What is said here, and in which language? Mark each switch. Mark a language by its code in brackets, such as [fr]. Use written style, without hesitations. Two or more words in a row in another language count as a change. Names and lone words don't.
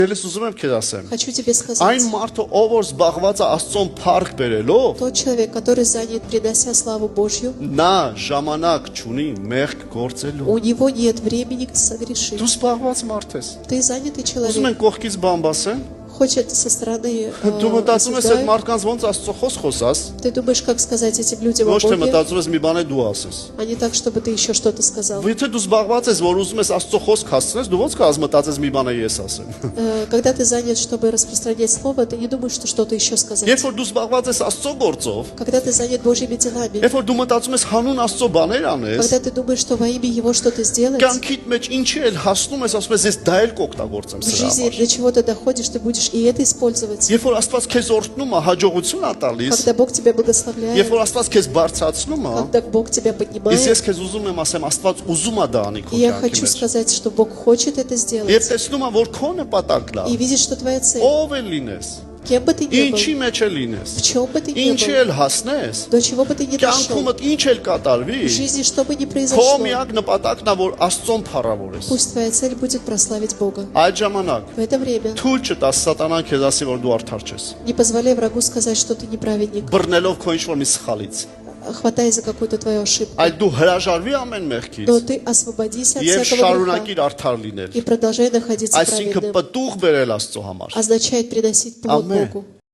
[hy] Ես ուզում եմ քեզ ասեմ, [ru] Хочу тебе сказать, [hy] այն մարդը, ով որ զբաղված է Աստծուն փառք բերելով, [ru] тот человек, который занят, принося славу Божью, [hy] նա ժամանակ չունի մեղք գործելու։ [ru] у него нет времени согрешить. [hy] Դու զբաղված մարդ ես։ [ru] Ты занятый [hy] Ուզում [ru] человек. [hy] են կողքից բան ասեն, [ru] Хочет со стороны [hy] դու մտածում ես այդ [ru] осуждают. [hy] մարդկանց ոնց Աստծո խոսած, [ru] Ты думаешь, как сказать этим людям о [hy] ոչ թե [ru] Боге, [hy] մտածում ես մի բան է դու ասես։ [ru] а не так, чтобы ты еще что-то сказал. [hy] Եթե դու զբաղված ես, որ ուզում ես Աստծո խոսք հասցնես, դու ոնց կաս մտածես մի բան է ես ասեմ։ [ru] Когда ты занят, чтобы распространять слово, ты не думаешь, что что-то еще сказать. [hy] Երբ որ դու զբաղված ես Աստծո գործով, [ru] Когда ты занят Божьими делами, [hy] երբ որ դու мտածում ես հանուն Աստծո բաներ անես, [ru] когда ты думаешь, что во имя Его что-то сделать, [hy] կյանքիդ մեջ ինչի էլ հասնում ես, ասում ես ես դա էլ կօգտագործեմ [ru] в [hy] սրա [ru] жизни [hy] համար։ [ru] до чего ты доходишь, ты будешь и это использовать. [hy] Երբ որ Աստված քեզ օրհնում է, հաջողություն է տալիս, [ru] Когда Бог тебя благословляет, [hy] երբ որ Աստված քեզ բարձրացնում է, [ru] когда Бог тебя [hy] իսկ [ru] поднимает, [hy] ես քեզ уզում եմ ասեմ, Աստված ուզում է դա անի քո [ru] и я [hy] կյանքի [ru] хочу [hy] մեջ։ [ru] сказать, что Бог хочет это [hy] Եվ [ru] сделать, [hy] տեսնում է, որ քո նպատակն է, [ru] и видит, что твоя цель, [hy] ով է լինես, [ru] кем бы ты ни [hy] ինչի [ru] был, [hy] մեջ է լինես, [ru] в чем бы ты ни [hy] ինչի [ru] был, [hy] էլ հասնես, [ru] до чего бы ты ни дошел, [hy] կյանքումդ ինչ էլ կատարվի, [ru] в жизни что бы ни [hy] քո [ru] произошло, [hy] միակ նպատակն է, որ Աստծուն փառավորես։ [ru] пусть твоя цель будет прославить Бога. [hy] Այդ ժամանակ [ru] В это время [hy] թույլ չտաս սատանան քեզ ասի, որ դու արդար ես, [ru] не позволяй врагу сказать, что ты неправедник, [hy] բռնելով քո ինչ-որ մի սխալից, [ru] хватаясь за какую-то твою ошибку. [hy] այլ դու հրաժարվի ամեն մեղքից [ru] Но ты освободись от [hy] եւ [ru] всякого греха [hy] շարունակիր արդար լինել։ [ru] и продолжай находиться [hy] Այսինքն [ru] праведным. [hy] պտուղ բերել Աստծո համար։ [ru] Означает приносить плод [hy] Ամեն։ [ru] Богу.